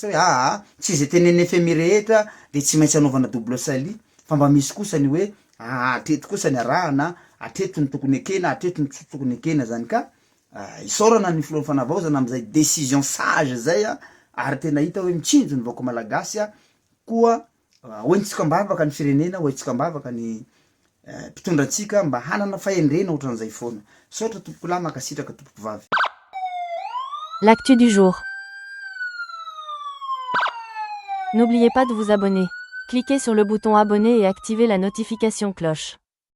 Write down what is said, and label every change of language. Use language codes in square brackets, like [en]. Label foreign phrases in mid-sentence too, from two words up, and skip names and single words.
[mg] sa hoe tsy zay teneny FMI rehetra de tsy maintsy anaovana double sali fa mba misy kosa ny hoe atreto kosa ny arahana atreto ny tokony ekena atreto ny tokony ekena zany ka isorana ny filohan'ny fanavaozana am'izay [fr] décision sage [mg] zay ary tena hita hoe mitsinjo ny vahoaka malagasy koa hoentsika mbavaka ny firenena hoentsika mbavaka ny mpitondrantsika mba hanana fahendrena ohatran'izay foana sotra tompoko lahy makasitraka tompoko vavy. [fr] L'actu du jour. N'oubliez pas de vous abonner. Cliquez sur le bouton abonner et activez la notification cloche.